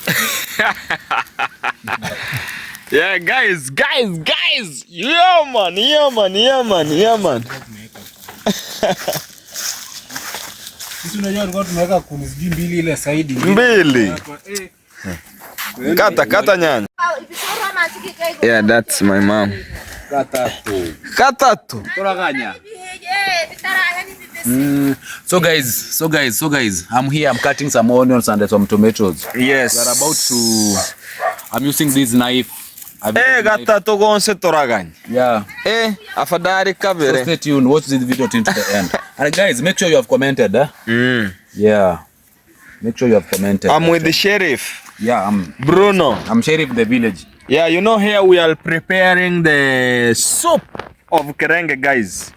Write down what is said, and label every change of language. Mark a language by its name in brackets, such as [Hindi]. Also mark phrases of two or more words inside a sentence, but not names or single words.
[English] Yeah, guys. Yeah, man. [Swahili] Sisi unajua tulikuwa tumeweka kuni mbili ile side mbili. Kata nyanya. [English] Yeah, that's my mom. [Kinyarwanda] Katatu. Toraganya. [English] So guys, I'm here. I'm cutting some onions and some tomatoes. Yes. We are about to. I'm using this knife. [Kinyarwanda] Katatu gonse toraganya. [English] Yeah. [Swahili] Afadhali kabere. [English] So stay tuned. Watch this video till to the end. And guys, make sure you have commented. Yeah. Make sure you have commented. I'm with the sheriff. Yeah, Bruno. I'm sheriff of the village. Yeah, you know here we are preparing the soup of Birenge, guys.